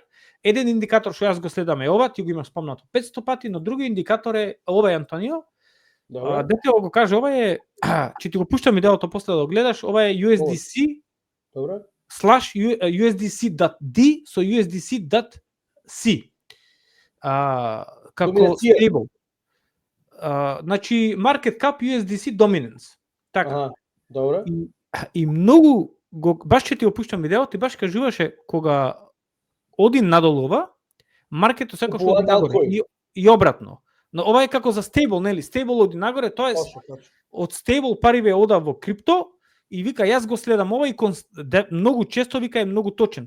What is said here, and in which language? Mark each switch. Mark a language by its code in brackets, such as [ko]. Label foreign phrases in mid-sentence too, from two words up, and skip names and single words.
[mk] Еден индикатор што јас го следам е ова, ти го имаш спомнато 500 пати, но други индикатор е ова е Антонио. Дете го каже, ова е, че ти го пуштам видеото после да го гледаш, ова е USDC /USDC.D со USDC.C. Како stable. Значи, [en] market cap USDC dominance. [mk] Така. Добро. И многу, баш че ти го пуштам видеото, ти баш кажуваше кога оди надолу ова, маркетот секогаш оди нагоре и обратно. Но ова е како за стейбл, нели? Стейбл оди нагоре, тоа е од стейбл пари бе ода во крипто и вика јас го следам ова и многу често вика е многу точен.